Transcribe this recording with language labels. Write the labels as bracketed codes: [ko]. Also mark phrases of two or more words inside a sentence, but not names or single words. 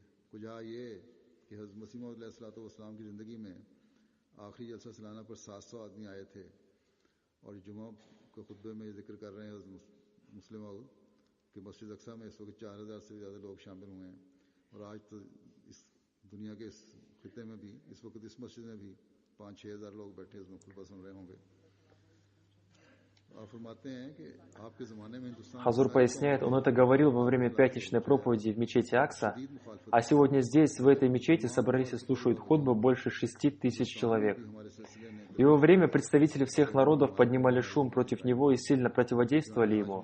[ur] کچھ یہ کہ حضرت مسیح موعود علیہ السلام کی زندگی میں آخری جلسہ سالانہ پر 700 آدمی آئے تھے اور جمعہ کے خطبے میں یہ ذکر کر رہے ہیں حضرت مصلح موعود کہ مسجد اقصیٰ میں اس وقت 4000 سے زیادہ لوگ شامل ہوئے ہیں اور آج تو اس دنیا کے اس خطے میں بھی اس وقت اس مسجد میں بھی 5-6 ہزار لوگ بیٹھے اس میں خطبہ سن رہے ہوں گے. [ru] Хазур поясняет, он это говорил во время пятничной проповеди в мечети Акса, а сегодня здесь, в этой мечети, собрались и слушают хутбу больше 6000 человек. В его время представители всех народов поднимали шум против него и сильно противодействовали ему.